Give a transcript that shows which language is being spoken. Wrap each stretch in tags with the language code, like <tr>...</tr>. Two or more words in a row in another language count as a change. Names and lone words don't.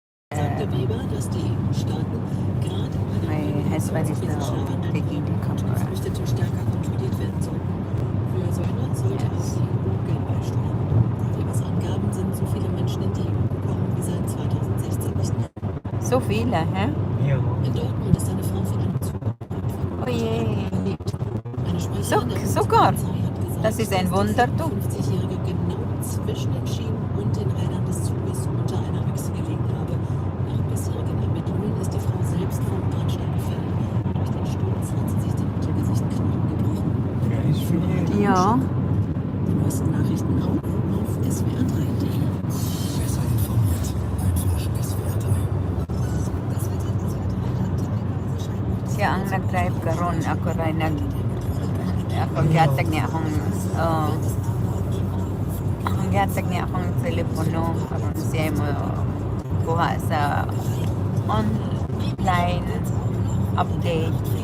<en>My husband is now taking the camera.</en> <de>So viele, hä? Ja. In Dortmund ist eine Frau von einem Zug Oh je. Eine Sprecherin Sogar. Das ist ein Wunder, du. 50-Jährige genau zwischen den Schienen und den Rädern des Zuges unter einer Achse gelegen habe. Nach bisherigen Ermittlungen ist die Frau selbst vom Bahnsteig gefallen. Durch den Sturz hat sie sich den Mittelgesichtsknochen gebrochen. Ja, ist für jeden. Ja. Die neuesten Nachrichten auf swr3.de. Besser informiert. Einfach SWR3.</de> <ceb>Siya ang nag-drive karon, ako rin gihatag niya akong ang gihatag niya akong telepono karon siya mo kuha sa online update.</ceb>